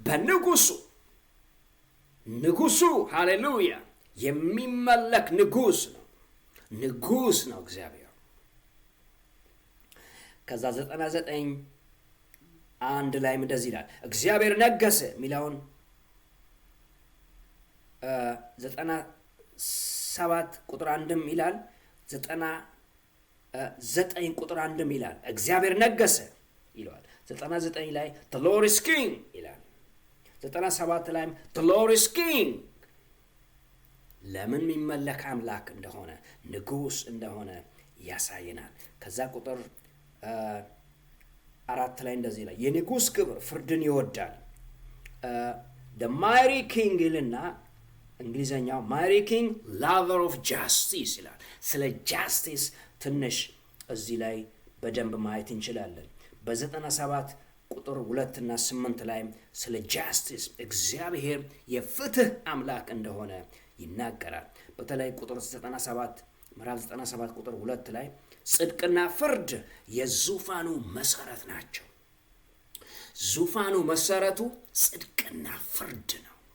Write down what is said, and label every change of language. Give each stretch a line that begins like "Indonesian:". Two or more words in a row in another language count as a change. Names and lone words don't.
Amharic: ንጉሱ ሃሌሉያ የሚመለክ ንጉስ ነው እግዚአብሔር። ከዛ 99:1 ላይ እንደዚህ ይላል እግዚአብሔር ነገሰ የሚለውን 97 ቁጥር 1 ይላል። 99 ቁጥር 1 ይላል እግዚአብሔር ነገሰ ይላል። 99 ላይ
English: the Lord is king
Amharic: ይላል። 97 ላይ
English: the Lord is king
Amharic: ለምን የሚመለክ አምላክ እንደሆነ ንጉስ እንደሆነ ያሳየናል። ከዛ ቁጥር 4 ላይ እንደዚህ ይላል የንጉስ ክብር ፍርድን ይወዳል።
English: the mighty king
Amharic: ይልና እንግሊዘኛው
English: mighty king lover of justice
Amharic: ይላል። ስለ justice ትንሽ እዚህ ላይ በደንብ ማየት እንችላለን። በ97 ቁጥር 2 እና 8 ላይ ስለ justice እግዚአብሔር የፍትህ አምላክ እንደሆነ ይናገራል። በተለይ ቁጥር 97 ምዕራፍ 97 ቁጥር 2 ላይ ጽድቅና ፍርድ የዙፋኑ መሰረት ናቸው። ዙፋኑ መሰረቱ ጽድቅና ፍርድ ነው።